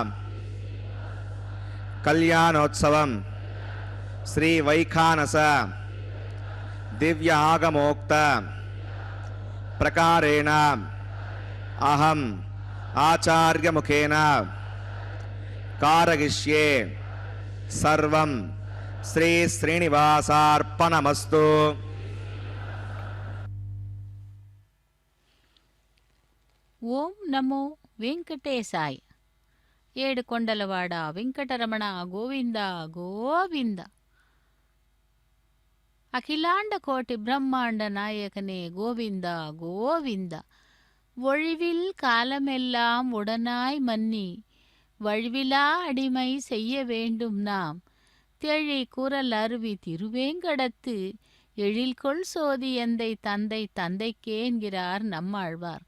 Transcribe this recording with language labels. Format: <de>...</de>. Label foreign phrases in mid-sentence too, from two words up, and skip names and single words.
<sa>కళ్యాణోత్సవం శ్రీ వైఖానస దివ్య ఆగమోక్త ప్రకారేణ అహం ఆచార్యముఖేన కారయిష్యే సర్వం శ్రీ శ్రీనివాసార్పణమస్తు. ఓం నమో వెంకటేశాయ.</sa> <te>ఏడుకొండలవాడ వెంకటరమణ గోవింద గోవింద.</te> <ta>அகிலாண்ட கோட்டி பிரம்மாண்ட நாயகனே கோவிந்தா கோவிந்தா. ஒழிவில் காலமெல்லாம் உடனாய் மன்னி வழிவிலா அடிமை செய்ய வேண்டும் நாம். தெழி குரல் அருவி திருவேங்கடத்து எழில்கொள் சோதி எந்தை தந்தை தந்தைக்கே என்கிறார் நம்மாழ்வார்.</ta>